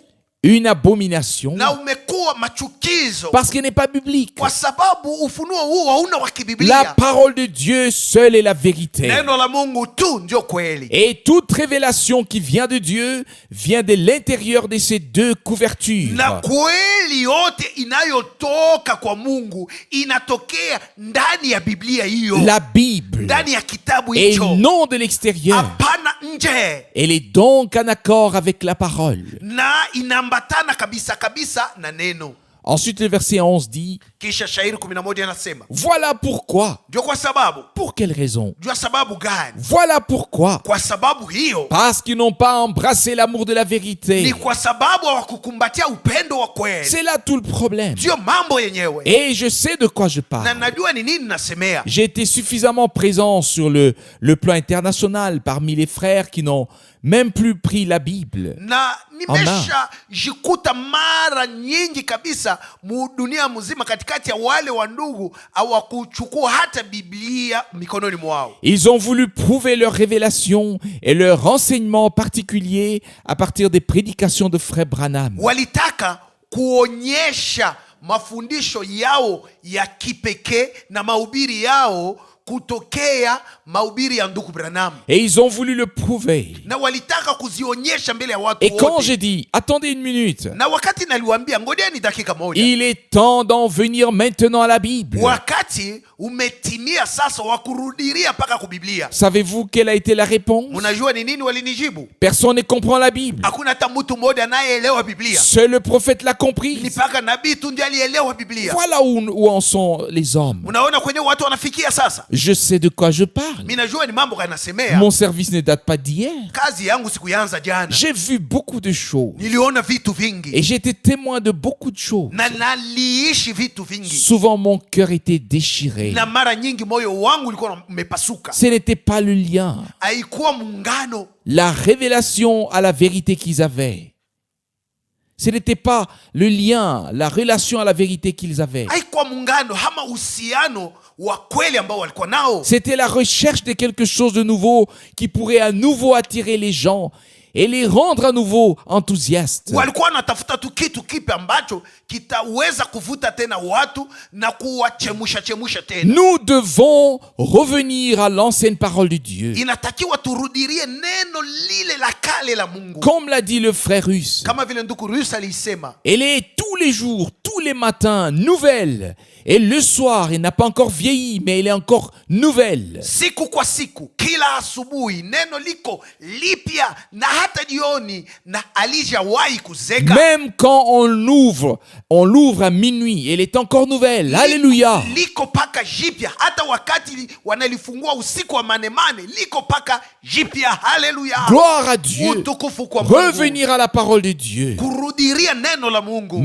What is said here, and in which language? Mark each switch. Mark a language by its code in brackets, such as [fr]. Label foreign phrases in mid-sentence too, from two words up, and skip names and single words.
[fr] Une abomination, [sw] na umekuwa machukizo, [fr] parce qu'il n'est pas biblique. [sw] kwa sababu ufunuo huu hauna wa [fr] La [sw] kibiblia. [fr] parole de Dieu seule est la vérité. [sw] Neno la Mungu tu ndio kweli. [fr] Et toute révélation qui vient de Dieu vient de l'intérieur de ces deux couvertures. [sw] Na kweli yote inayotoka kwa Mungu inatokea ndani ya Biblia hiyo, [fr] La Bible, [sw] ndani ya kitabu [fr] et [sw] hicho, [fr] non de l'extérieur. [sw] hapana nje. [fr] Elle est donc en accord avec la parole. [sw] Na inaambatana kabisa kabisa na neno. [fr] Ensuite, le verset 11 dit, [sw] Kisha shairi 11 anasema, [fr] voilà pourquoi. [sw] ndio kwa sababu. [fr] Pour quelle raison? [sw] Jua sababu gani? [fr] Voilà pourquoi. [sw] Kwa sababu hiyo, [fr] Parce qu'ils n'ont pas embrassé l'amour de la [sw] ni [fr] vérité. [sw] kwa sababu hawakukumbatia upendo wa kweli. [fr] C'est là tout le problème. [sw] Ndio mambo yenyewe. [fr] Et je sais de quoi je [sw] Na [fr] parle. [sw] najua ni nini nasemea. [fr] J'ai été suffisamment présent sur le plan international parmi les frères qui n'ont même plus pris la Bible. [sw] Na nimesha jikuta mara nyingi kabisa dunia mzima katikati ya wale wa ndugu hawakuchukua hata Biblia mikononi mwao. [fr] Ils ont voulu prouver leur révélation et leur enseignement particulier à partir des prédications de frère Branham. [sw] Walitaka kuonyesha mafundisho yao ya kipekee na mahubiri yao kutokea mahubiri ya ndugu Branham. [fr] Et ils ont voulu le prouver. [sw] Na walitaka kuzionyesha mbele ya watu [fr] Et quand [sw] wote. [fr] j'ai dit, attendez une minute, [sw] Na wakati naliwaambia ngojeni dakika moja, [fr] il est temps d'en venir maintenant à la Bible. [sw] wakati umetimia sasa wa kurudiria mpaka kubiblia. [fr] Savez-vous quelle a été la réponse? [sw] Mnajua ni nini walinijibu? [fr] Personne ne comprend la Bible. [sw] Hakuna hata mtu mmoja anayeelewa Biblia. [fr] Seul le prophète l'a [sw] Ni [fr] compris. [sw] mpaka nabii tu ndiye alielewa Biblia. [fr] Voilà où en sont les hommes. [sw] Unaona kwenye watu wanafikia sasa. [fr] Je sais de quoi je parle. parle. [sw] Minajua ni mambo kanasemea. [fr] Mon service ne date pas d'hier. [sw] Kazi yangu sikuanza jana. [fr] J'ai vu beaucoup de choses. [sw] Niliona vitu vingi. [fr] Et j'ai été témoin de beaucoup de choses. [sw] Na naliishi vitu vingi. [fr] Souvent mon cœur était déchiré. [sw] Na mara nyingi moyo wangu ulikuwa umepasuka. [fr] Ce n'était pas le lien, [sw] Haikuwa muungano. [fr] la révélation à la vérité qu'ils avaient. Ce n'était pas le lien, la relation à la vérité qu'ils avaient. [sw] Haikuwa muungano ama uhusiano wa kweli ambao walikuwa nao. [fr] C'était la recherche de quelque chose de nouveau qui pourrait à nouveau attirer les gens et les rendre à nouveau enthousiastes. [sw] Walikuwa wanatafuta tu kitu kipi ambacho kitaweza kuvuta tena watu na kuwachemusha tena. [fr] Nous devons revenir à l'ancienne parole de Dieu. [sw] Inatakiwa turudirie neno lile la kale la Mungu. [fr] Comme l'a dit le frère russe, [sw] Kama vile ndugu Rusi alisema, [fr] elle est tous les jours, tous les matins, nouvelle. Et le soir, elle n'a pas encore vieilli, mais elle est encore nouvelle. [sw] siku kwa siku, kila asubuhi neno liko lipya, na hata jioni na alijawahi kuzeka. [fr] Même quand on l'ouvre à minuit, elle est encore nouvelle. Alléluia. [sw] Liko paka jipya, hata wakati wanalifungua usiku wa manemane, liko paka jipya. Haleluya. [fr] Gloire à Dieu. [sw] Utukufu kwa Mungu. [fr] Revenir à la parole de Dieu. [sw] Kurudiria neno la Mungu.